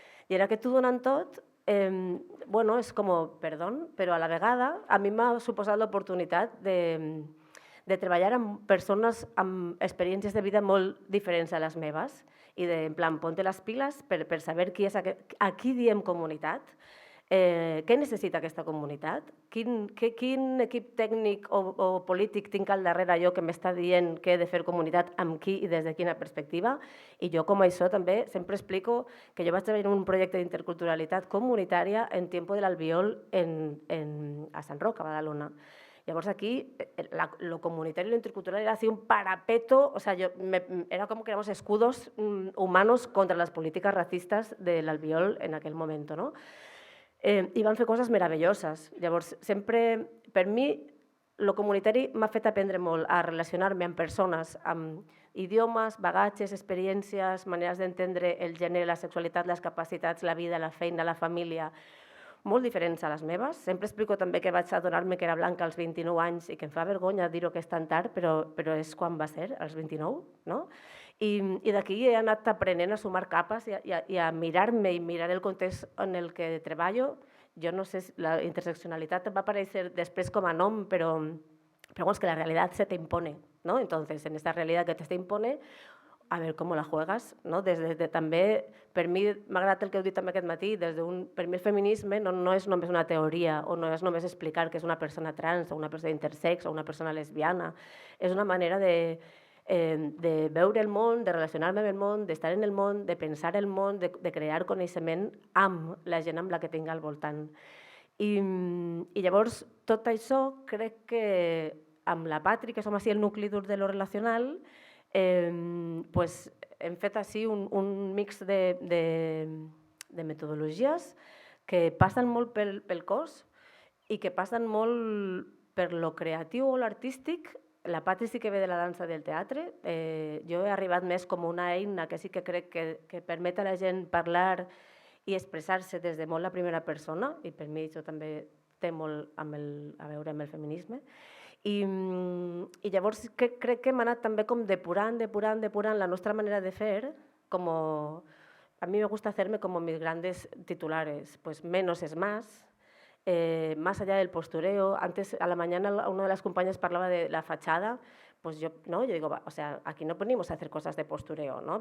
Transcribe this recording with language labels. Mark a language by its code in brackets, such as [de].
[ca] I en aquest t'ho donen tot, és com, perdó, però a la vegada a mi m'ha suposat l'oportunitat de treballar amb persones amb experiències de vida molt diferents a les meves i de, en plan, ponte les piles per saber a qui diem comunitat, què necessita aquesta comunitat, quin equip tècnic o polític tinc al darrere jo que m'està dient que he de fer comunitat amb qui i des de quina perspectiva. I jo, com això, també sempre explico que jo vaig treballar en un projecte d'interculturalitat comunitària en Tiempo del Albiol a Sant Roc, a Badalona. Llavors aquí, [es] lo comunitario y lo intercultural era así un parapeto, o sea, era como que éramos escudos humanos contra las políticas racistas del Albiol [ca] en aquell moment, [es] no? [ca] I van fer coses meravelloses. Llavors, sempre, per mi, lo comunitari m'ha fet aprendre molt a relacionar-me amb persones, amb idiomes, bagatges, experiències, maneres d'entendre el gènere, la sexualitat, les capacitats, la vida, la feina, la família, molt diferents a les meves. Sempre explico també que vaig adonar-me que era blanca als 29 anys i que em fa vergonya dir-ho que és tan tard, però és quan va ser, als 29, no? I d'aquí he anat aprenent a sumar capes i a mirar-me i mirar el context en el que treballo. Jo no sé, la interseccionalitat va aparèixer després com a nom, però és que la realitat [es] se te impone, ¿no? Entonces, en esta realidad que te impone, a ver cómo la juegas, no? [ca] També, per mi, m'ha agradat el que heu dit també aquest matí, per mi el feminisme no és només una teoria o no és només explicar que és una persona trans o una persona intersex o una persona lesbiana, és una manera de veure el món, de relacionar-me amb el món, d'estar en el món, de pensar el món, de crear coneixement amb la gent amb la que tinc al voltant. I llavors, tot això crec que amb la Patri, que som així el nucli dur de lo relacional, hem fet així un mix de metodologies que passen molt pel cos i que passen molt per lo creatiu o l'artístic. La Patri sí que ve de la dansa del teatre. Jo he arribat més com una eina que sí que crec que permet a la gent parlar i expressar-se des de molt la primera persona, i per mi això també té molt a veure amb el feminisme. I llavors crec que hem anat també com depurant la nostra manera de fer, [es] a mi me gusta hacerme como mis grandes titulares, pues menos es más, más allá del postureo. Antes, a la mañana, una de las compañeras parlava de la fachada, pues yo digo, o sea, aquí no venimos a hacer cosas de postureo, ¿no?